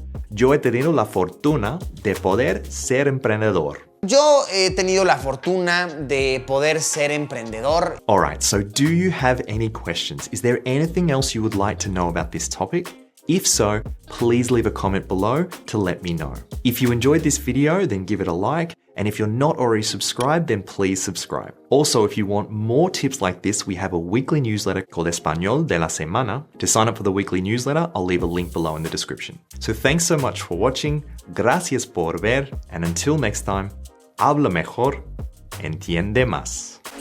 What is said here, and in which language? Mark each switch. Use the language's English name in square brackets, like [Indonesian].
[Spanish] Yo he tenido la fortuna de poder ser emprendedor. Yo he tenido la fortuna de poder ser emprendedor. [English] All right, so do you have any questions? Is there anything else you would like to know about this topic? If so, please leave a comment below to let me know. If you enjoyed this video, then give it a like. And if you're not already subscribed, then please subscribe. Also, if you want more tips like this, we have a weekly newsletter called Español de la Semana. To sign up for the weekly newsletter, I'll leave a link below in the description. So thanks so much for watching. [Spanish] Gracias por ver. [English] And until next time, [Spanish] habla mejor, entiende más.